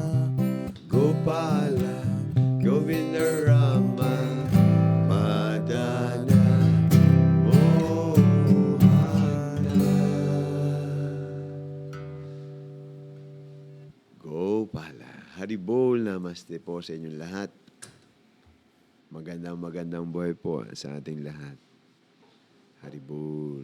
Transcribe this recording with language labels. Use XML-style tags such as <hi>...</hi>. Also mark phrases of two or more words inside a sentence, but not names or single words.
<tl>Gopala, Govinda Rama, Madana, Mohana. Gopala. Haribol namaste po sa inyong lahat. Magandang buhay po sa ating lahat. Haribol.</tl>